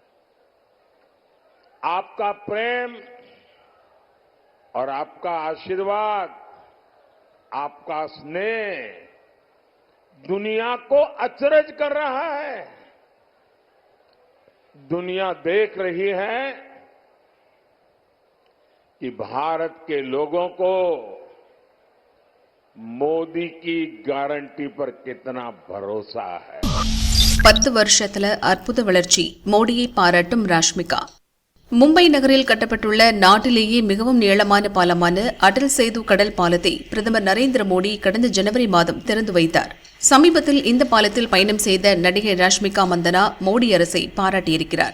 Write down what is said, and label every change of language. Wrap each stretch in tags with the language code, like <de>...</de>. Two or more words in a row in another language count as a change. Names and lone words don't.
<hi>आपका प्रेम और आपका आशीर्वाद, आपका स्नेह दुनिया को अचरज कर रहा है. दुनिया देख रही है कि भारत के लोगों को மோடி की गारंटी पर कितना भरोसा है.</hi> <ta>10 வருஷத்துல அற்புத வளர்ச்சி. மோடியை பாராட்டும் ராஷ்மிகா. மும்பை நகரில் கட்டப்பட்டுள்ள நாட்டிலேயே மிகவும் நீளமான பாலமான அடல் சேது கடல் பாலத்தை பிரதமர் நரேந்திர மோடி கடந்த ஜனவரி மாதம் திறந்து வைத்தார். சமீபத்தில் இந்த பாலத்தில் பயணம் செய்த நடிகை ராஷ்மிகா மந்தனா மோடி அரசை பாராட்டியிருக்கிறார்.</ta>